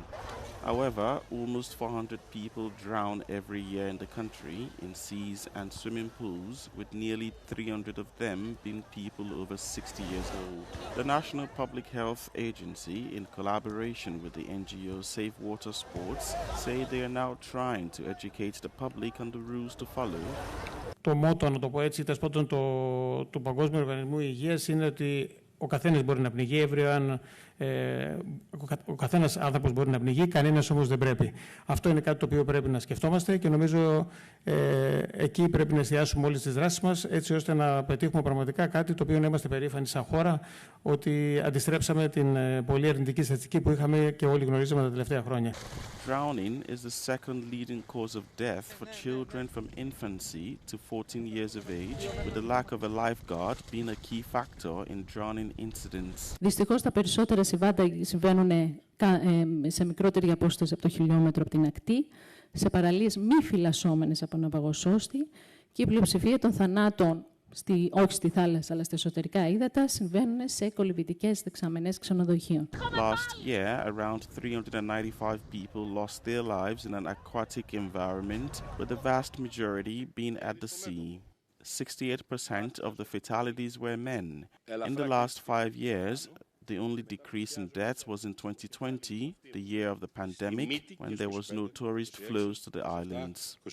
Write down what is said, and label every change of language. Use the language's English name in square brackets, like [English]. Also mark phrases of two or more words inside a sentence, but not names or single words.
[English] However, almost 400 people drown every year in the country in seas and swimming pools, with nearly 300 of them being people over 60 years old. The National Public Health Agency, in collaboration with the NGO Safe Water Sports, say they are now trying to educate the public on the rules to follow. [Greek] Το μότο, να το πω έτσι, του Παγκόσμιου Οργανισμού Υγείας είναι ότι ο καθένας μπορεί να πνιγεί, ο καθένας άνθρωπος μπορεί να πνιγεί, κανένας όμως δεν πρέπει. Αυτό είναι κάτι το οποίο πρέπει να σκεφτόμαστε και νομίζω εκεί πρέπει να εστιάσουμε όλες τις δράσεις μας έτσι ώστε να πετύχουμε πραγματικά κάτι το οποίο να είμαστε περήφανοι σαν χώρα ότι αντιστρέψαμε την πολύ αρνητική στατιστική που είχαμε και όλοι γνωρίζαμε τα τελευταία χρόνια. [English] Drowning is the second leading cause of death for children from infancy to 14 years of age, with the lack of a lifeguard being a key factor in drowning incidents. [Greek] Δυστυχώς τα περισσότερα συμβάντα συμβαίνουν σε μικρότερη απόσταση από το χιλιόμετρο από την ακτή, σε παραλίες μη φυλασσόμενες από ναυαγοσώστη και η πλειοψηφία των θανάτων, όχι στη θάλασσα αλλά στα εσωτερικά ύδατα, συμβαίνουν σε κολυβητικές δεξαμενές ξενοδοχείων. [English] Last year, around 395 people lost their lives in an aquatic environment, with the vast majority being at the sea. 68% of the fatalities were men. In the last 5 years, the only decrease in deaths was in 2020, the year of the pandemic, when there was no tourist flows to the islands.